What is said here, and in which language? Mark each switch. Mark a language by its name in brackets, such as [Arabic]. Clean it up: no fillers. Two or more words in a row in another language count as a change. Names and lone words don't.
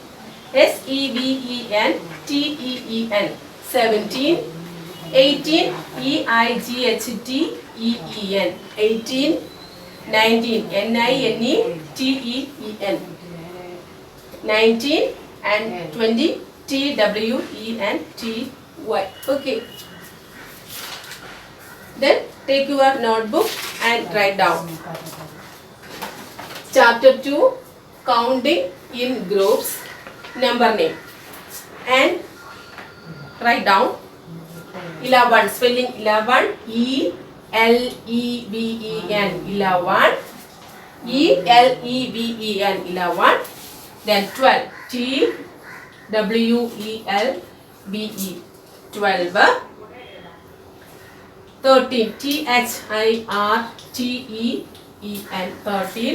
[English] S-E-V-E-N-T-E-E-N, 17. 18, E-I-G-H-T-E-E-N, 18. 19, N-I-N-E-T-E-E-N, 19 and 20, T-W-E-N-T-Y. Okay. Then take your notebook and write down. Chapter 2, counting in groups, number name, and write down 11, spelling 11, E-L-E-V-E-N, 11, E-L-E-V-E-N, 11. Then 12, T-W-E-L-V-E, 12. 13, T-H-I-R-T-E-E-N, 13.